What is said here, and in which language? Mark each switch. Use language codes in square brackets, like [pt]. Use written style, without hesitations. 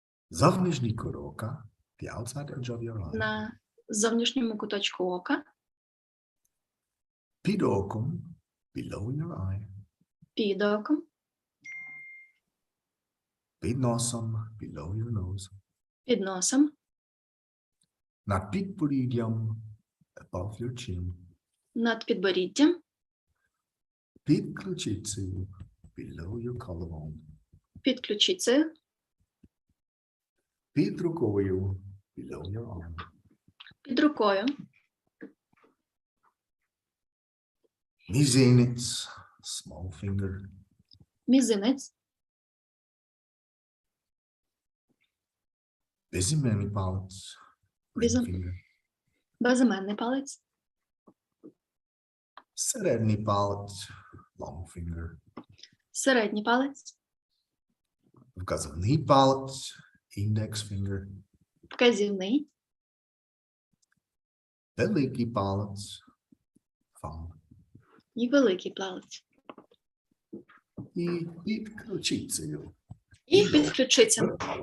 [uk] Зовнішній кут ока, [en] the outside edge of your eye. [uk] на зовнішньому куточку ока, Під оком, [en] below your eye. [uk] під оком, Під носом, [en] below your nose. [uk] під носом, Над підборіддям, [en] above your chin. [uk] над підборіддям, Під ключицею, [en] below your collarbone. [uk] під ключицею, Під рукою, [en] below your arm. [uk] під рукою, Мізинець, [en] small finger. [uk] мізинець, Безіменний палець, [en] ring [uk] Безім- [en] finger. [uk] безіменний палець, Середній палець, [en] long finger. [uk] середній палець, Вказівний палець, [en] index finger. [uk] вказівний, Великий палець, [en] thumb. [uk] і великий палець. І під ключицею. І під ключицями.